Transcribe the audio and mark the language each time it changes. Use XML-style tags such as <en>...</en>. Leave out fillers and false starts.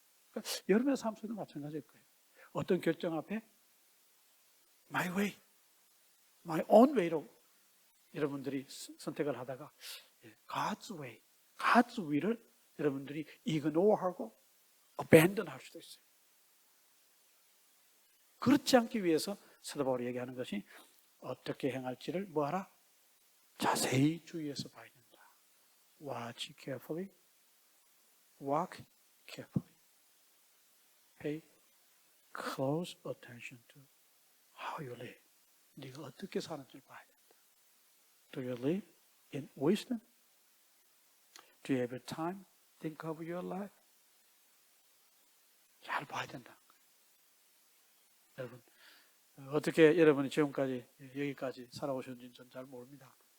<ko>그러니까 여러분의 삶 속에도 마찬가지일 거예요. 어떤 결정 앞에</ko> <en>my way, my own way</en> <ko>로 여러분들이 선택을 하다가</ko> <en>God's way, God's will</en> <ko>을 여러분들이 ignore하고 abandon 할 수도 있어요. 그렇지 않기 위해서 사도 바울이 얘기하는 것이 어떻게 행할지를 뭐하라? 자세히 주의해서 봐야 된다.</ko> <en>Watch carefully, walk carefully, pay close attention to how you live.</en> <ko>네가 어떻게 사는지를 봐야 된다.</ko> <en>Do you live in wisdom? Do you have time? Think of your life.</en> <ko>잘 봐야 된다. 여러분, 어떻게 여러분이 지금까지 여기까지 살아오셨는지 전 잘 모릅니다.</ko>